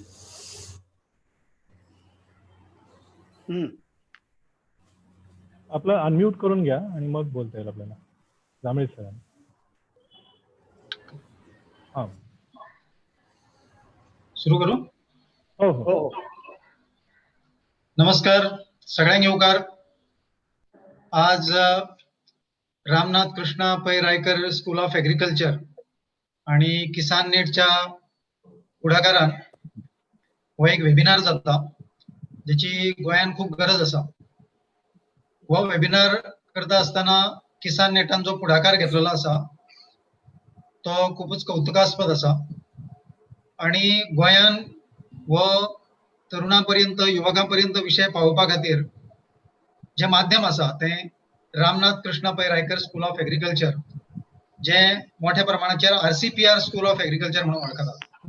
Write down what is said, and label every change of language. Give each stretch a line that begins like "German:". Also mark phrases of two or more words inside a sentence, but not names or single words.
Marathi: आपलं अनम्यूट करून घ्या आणि मग बोलता येईल आपल्याला. जांभळे सरांना. हां सुरू करू. हो हो. नमस्कार सगळ्यांना येवकार.
Konkani: आज रामनाथ कृष्णा पै रायकर स्कूल ऑफ एग्रीकल्चर आणि किसान नेटच्या पुढाकारान हो एक वेबिनार जाता ज्याची गोंयान खूप गरज असा. हो वेबिनार करता असताना किसान नेटान जो पुढाकार घेतलेलो असा तो खूपच कौतुकास्पद असा आणि गोंयान व तरुणांपर्यंत युवकांपर्यंत विषय पावोवपा खातीर जे माध्यम असा ते रामनाथ कृष्णा पै रायकर स्कूल ऑफ एग्रीकल्चर जे मोठ्या प्रमाणाचेर RCPR स्कूल ऑफ एग्रीकल्चर म्हणून वळखतात.